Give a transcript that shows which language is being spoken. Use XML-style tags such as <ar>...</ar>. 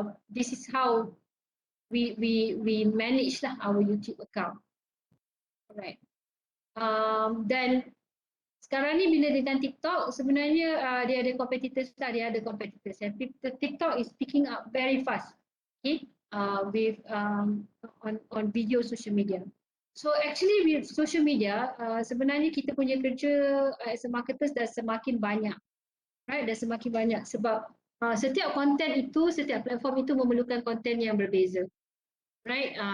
<en>This is how we manage lah our YouTube account. Alright.</en> <ms>Dan sekarang ni bila dengan TikTok sebenarnya dia ada competitors lah, dia ada competitors.</ms> <en>And TikTok is picking up very fast, okay, with on video social media. So actually with social media</en> <ms>sebenarnya kita punya kerja</ms> <en>as a marketers</en> <ms>dah semakin banyak,</ms> <en>right?</en> <ms>Dah semakin banyak sebab setiap konten itu, setiap platform itu memerlukan konten yang berbeza, right?</ms>